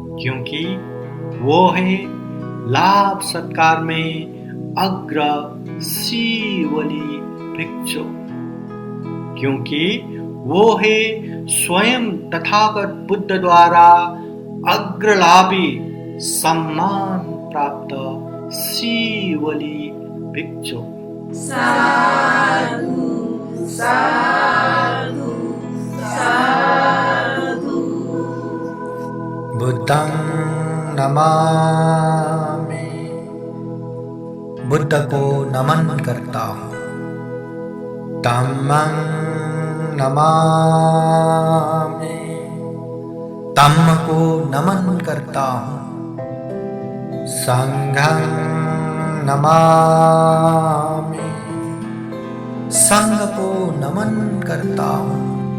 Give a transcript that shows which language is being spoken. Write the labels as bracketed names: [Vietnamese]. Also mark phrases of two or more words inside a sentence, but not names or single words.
[Hindi] क्योंकि वो है लाभ सत्कार में अग्रसीवली भिक्षु, क्योंकि वो है स्वयं तथागत बुद्ध द्वारा अग्रलाभी सम्मान प्राप्त सीवली भिक्षु। [Pali] साधु साधु साधु। बुद्धं नमामि, [Hindi] बुद्ध को नमन करता हूँ। [Pali] धम्मं नमामि, [Hindi] धम्म को नमन करता हूँ। [Pali] संघं नमामि, [Hindi] संघ को नमन करता हूँ।